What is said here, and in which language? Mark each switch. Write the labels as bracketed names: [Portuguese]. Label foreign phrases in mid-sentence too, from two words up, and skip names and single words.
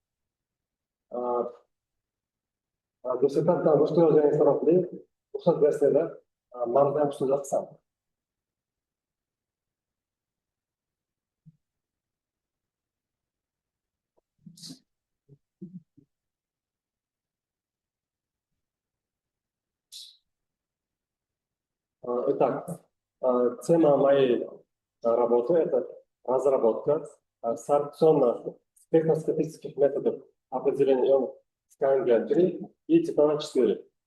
[Uzbek] Dissertatsiya boshqa yozgan sababli ruxsat bersanglar, ma'lum so'zlar qilsam. [Russian] Итак, тема моей работы – это разработка сорбционно-спектроскопических методов определения ионов СКНГ-3 и титана-4.